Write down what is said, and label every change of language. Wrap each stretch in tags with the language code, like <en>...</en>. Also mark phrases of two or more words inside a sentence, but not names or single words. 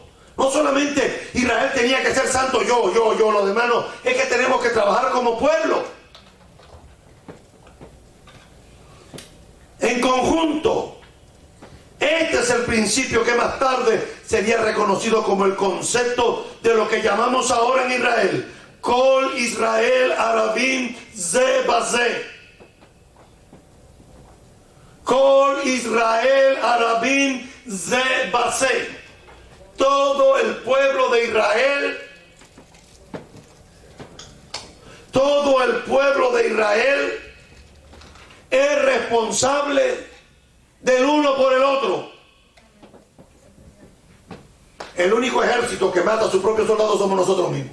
<es>No solamente Israel tenía que ser santo, yo, los demás no. Es que tenemos que trabajar como pueblo. En conjunto. Este es el principio que más tarde sería reconocido como el concepto de lo que llamamos ahora en Israel:</es> <he>כל ישראל ערבים זה בזה. כל ישראל ערבים זה בזה.</he> <es>Todo el pueblo de Israel, todo el pueblo de Israel es responsable del uno por el otro. El único ejército que mata a sus propios soldados somos nosotros mismos.</es>